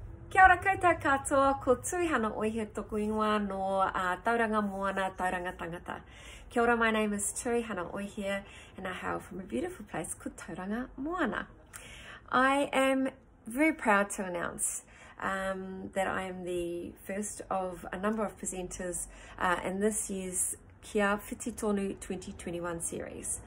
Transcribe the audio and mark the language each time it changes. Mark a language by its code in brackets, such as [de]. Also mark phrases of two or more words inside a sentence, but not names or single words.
[mi] Kia ora koutou katoa, ko Tuihana Oihia tōku ingoa no Tauranga Moana, Tauranga Tangata. Kia ora, [en] my name is Tuihana Oihia and I hail from a beautiful place called Tauranga Moana. I am very proud to announce that I am the first of a number of presenters in this year's Kia Whiti Tonu 2021 series.